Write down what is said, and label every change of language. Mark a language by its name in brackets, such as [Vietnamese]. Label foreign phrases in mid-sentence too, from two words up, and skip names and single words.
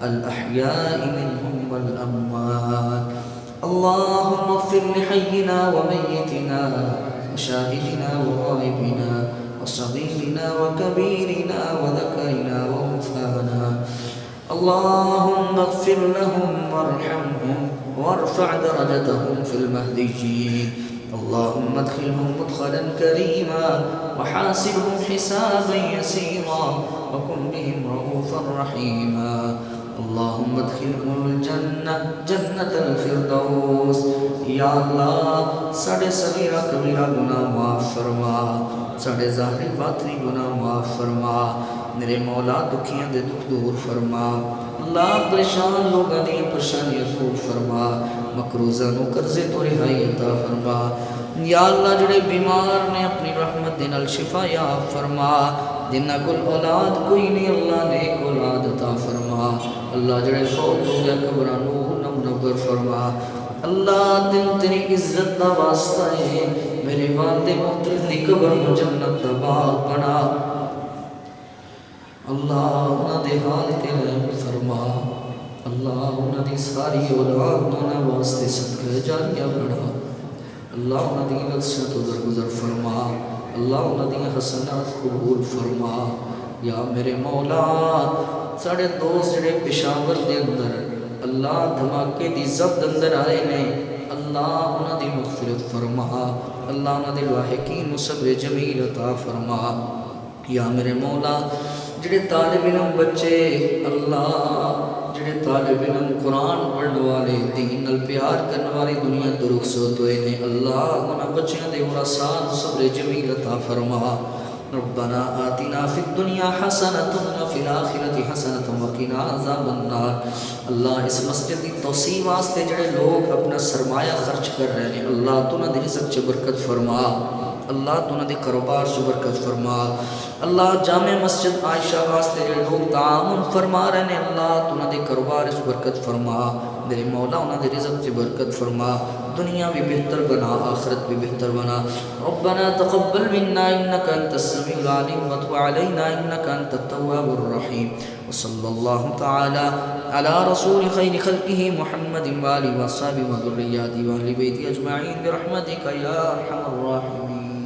[Arabic] الأحياء منهم والأموات اللهم اغفر لحينا وميتنا وشاهدنا وغائبنا وصغيرنا وكبيرنا وذكرنا وأنثانا اللهم اغفر لهم وارحمهم وارفع درجتهم في المهديين اللهم ادخلهم مدخلا كريما وحاسبهم حسابا يسيرا وكن بهم رؤوفا رحيما اللهم ادخلهم الجنة جنة الفردوس [Punjabi] یا اللہ ساڑے صغیرہ کبیرہ گناہ معاف فرما ساڑے ظاہری باطنی گناہ معاف فرما میرے مولا دکھیاں دے دکھ دور فرما اللہ پریشان لوگاں دی پریشانیاں دور فرما مقروضاں نو قرضے تو رہائی عطا فرما یا اللہ جڑے بیمار نے اپنی رحمت دے نال شفا یاب فرما جنہ کل اولاد کوئی نہیں اللہ نیک اولاد عطا فرما اللہ جڑے فوت ہو گیا قبراں نو منور فرما اللہ دل تیری عزت دا واسطہ ہے میرے والد محترم دی قبر کو جنت دا باغ بنا اللہ انہاں دے حال تے رحم فرما اللہ انہاں دی ساری اولاد انہاں واسطے صدقہ جاریہ بنا اللہ انہاں دی نصیحت و درگزر فرما اللہ انہاں دی حسنات قبول فرما یا میرے مولا ساڑے دوست جڑے پشاور دے اندر اللہ دھماکے دی زبد اندر آئے نے اللہ انہاں دی مغفرت فرما اللہ انہاں دی لاحقین صبر جمیل عطا فرما یا میرے مولا جڑے طالب علم بچے اللہ جڑے طالب علم قرآن پڑھنے والے دین نال پیار کرنے والی دنیا تو رخصت ہوئے نے اللہ انہاں بچیاں دے ورثات صبر جمیل عطا فرما [Arabic] ربنا آتنا فی الدنیا حسنۃ وفی الآخرۃ حسنۃ وقنا عذاب النار [Punjabi] اللہ اس مسجد کی توسیع واسطے جڑے لوگ اپنا سرمایہ خرچ کر رہے ہیں اللہ تو انہاں دی رزق چ برکت فرما اللہ تو انہاں دے کاروبار چ برکت فرما اللہ جامع مسجد عائشہ واسطے جڑے لوگ تعاون فرما رہے ہیں اللہ تو انہاں دے کاروبار چ برکت فرما میرے مولا انہاں دے رزق چ برکت فرما دنیا بھی بہتر بنا آخرت بھی بہتر بنا [Arabic] ربنا تقبل منا انك انت السميع العليم وتب علينا انك انت التواب الرحيم وصلى الله تعالى على رسول خير خلقه محمد وآله وصحبه وذرياته وأهل بيته أجمعين برحمتك يا أرحم الراحمين